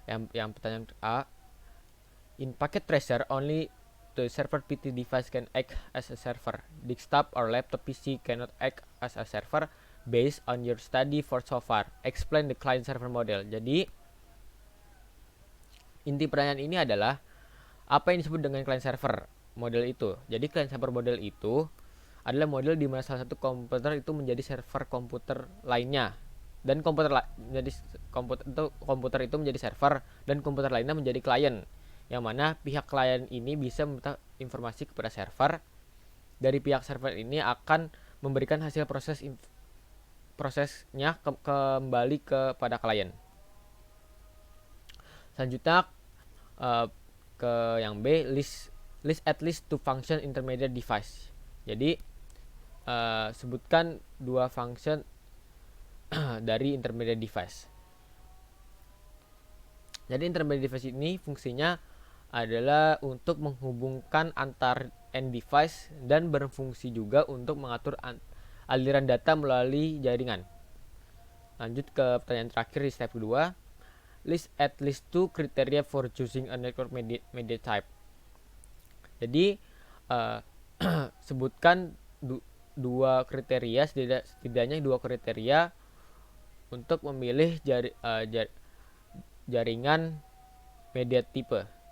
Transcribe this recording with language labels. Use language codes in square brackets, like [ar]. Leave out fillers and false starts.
[id] Yang pertanyaan A, [en] in packet tracer only the server PT device can act as a server. Desktop or laptop PC cannot act as a server based on your study for so far. Explain the client server model. [id] Jadi inti pertanyaan ini adalah apa yang disebut dengan client server model itu. Jadi client server model itu adalah model di mana salah satu komputer itu menjadi server komputer lainnya, dan komputer itu menjadi server dan komputer lainnya menjadi klien, yang mana pihak klien ini bisa meminta informasi kepada server. Dari pihak server ini akan memberikan hasil prosesnya kembali kepada klien. Selanjutnya ke yang B, [en] list at least two function intermediate device. [id] Jadi sebutkan dua function dari intermediate device. Jadi intermediate device ini fungsinya adalah untuk menghubungkan antar end device dan berfungsi juga untuk mengatur aliran data melalui jaringan. Lanjut ke pertanyaan terakhir di step 2. [en] List at least two criteria for choosing a network media type. [id] Jadi sebutkan setidaknya dua kriteria untuk memilih jaringan media tipe.